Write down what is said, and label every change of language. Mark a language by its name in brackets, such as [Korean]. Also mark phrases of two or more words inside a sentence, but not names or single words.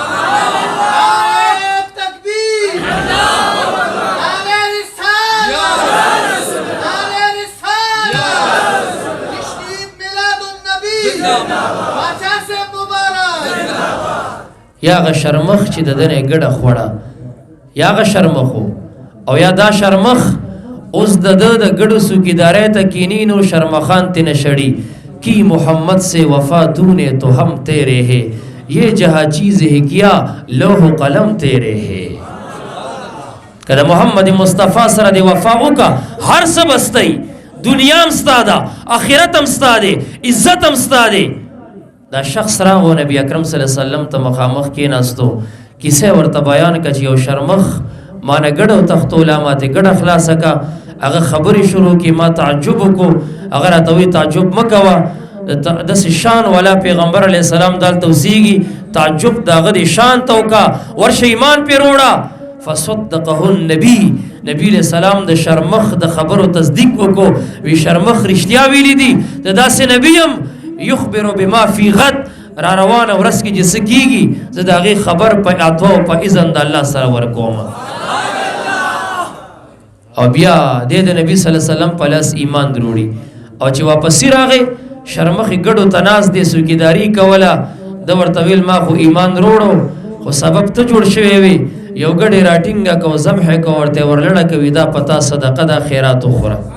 [Pashto] یا هغه شرمخ چې د ده نه یې ګډه خوړه یا هغه شرمخو او یا دا شرمخ اوس د ده د ګډو څوکیدارۍ ته کیني نو شرمخان تې نه شړي [Urdu] کی محمد سے وفا تو نے تو ہم تیرے ہے یہ جہاں چیز ہے کیا لوح و قلم تیرے ہے [Pashto] کله محمد مصطفی سره د وفا وکړه هر څه بستی دنیا هم ستا ده آخرت هم ستا دی عزت هم ستا دی دا شخص راغو نبی اکرم صلی الله علیه وسلم ته مخامخ کېناستو کیسه ورته بیان کړه چې یو شرمخ مانه ګډه تختوله ماته ګډه خلاصه کړه هغه خبرې شروع کړي ما تعجب وکړو هغه راته وایي تعجب مه کوه داسې شان والا پیغمبر علیه السلام دلته اوسېږي تعجب د هغه د شان ته وکړه ورشه ایمان پرې وروړه [Arabic] فصدقه النبي [Pashto] نبی علیہ السلام د شرمخ د خبرو تصدیق وکړو وی شرمخ رښتیا ویلي دي د داسې نبي یم [Arabic] یخبر بما فی غد [Pashto] را روانه ورځ کې چې څه کېږي زه د هغې خبر په عطوا او په اذن د الله سره ورکوم او بیا د نبی صلی الله علیه وسلم په لاس ایمان دروړي او چې واپسې راغی شرمخې ګډو ته ناست دی څوکیداري کوله ده ورته ویل ما خو ایمان روړو خو سبب ته جوړ شوی وي یو ګډې راټینګه کو ذبحې کو ورته ورلړه کوي دا پتا صدقه ده خیرات وخوره